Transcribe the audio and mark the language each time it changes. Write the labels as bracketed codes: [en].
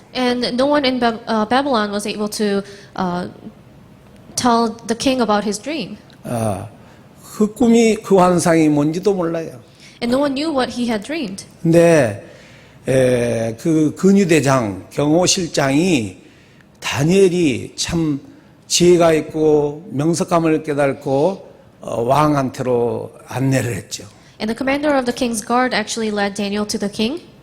[en] And no one in Babylon was able to tell the king about his dream. [ko] 그 꿈이 그 환상이 뭔지도 몰라요. [en] And no one knew what he had dreamed. [ko] 근데 그 근위대장 경호실장이 다니엘이 참 지혜가 있고 명석함을 깨닫고 왕한테로 안내를 했죠. [en] And the commander of the king's guard actually led Daniel to the king.